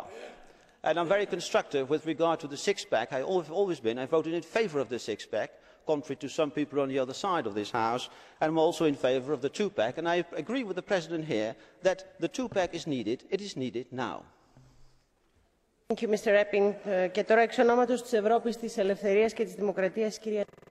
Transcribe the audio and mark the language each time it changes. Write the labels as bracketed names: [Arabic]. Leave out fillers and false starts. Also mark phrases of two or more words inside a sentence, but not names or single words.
[English] And I'm very constructive with regard to the six-pack. I've always been. I voted in favour of the six-pack, contrary to some people on the other side of this House. And I'm also in favour of the two-pack. And I agree with the President here that the two-pack is needed. It is needed now. Thank you, Mr. Eppink. [Greek] Και τώρα εξ ονόματος της Ευρώπης, της Ελευθερίας και της Δημοκρατίας, κυρία